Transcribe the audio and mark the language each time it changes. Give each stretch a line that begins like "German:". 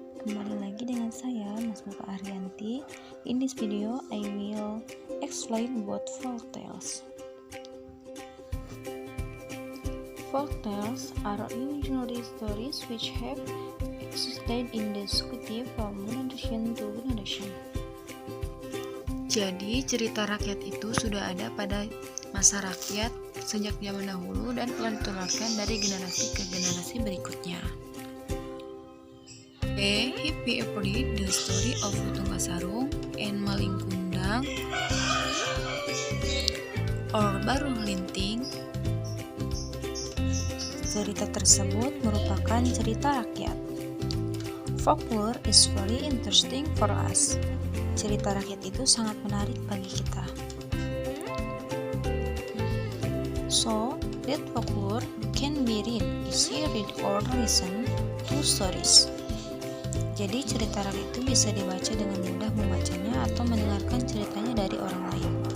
Indonesian: Kembali lagi dengan saya,
English: Mas Muka Arianti. In this video, I will explain about folktales. Folktales are imaginary stories which have existed in the society from generation to generation.
Indonesian: Jadi, cerita rakyat itu sudah ada pada masa rakyat sejak zaman dahulu dan telah ditularkan dari generasi ke generasi berikutnya.
English: Have you ever read the story of Lutung Kasarung and Maling Kundang or Baru Linting?
Indonesian: Cerita tersebut merupakan cerita rakyat.
English: Folklore is very interesting for us.
Indonesian: Cerita rakyat itu sangat menarik bagi kita.
English: So, that folklore can be read, easy read or listen to stories.
Indonesian: Jadi cerita rakyat itu bisa dibaca dengan mudah membacanya atau mendengarkan ceritanya dari orang lain.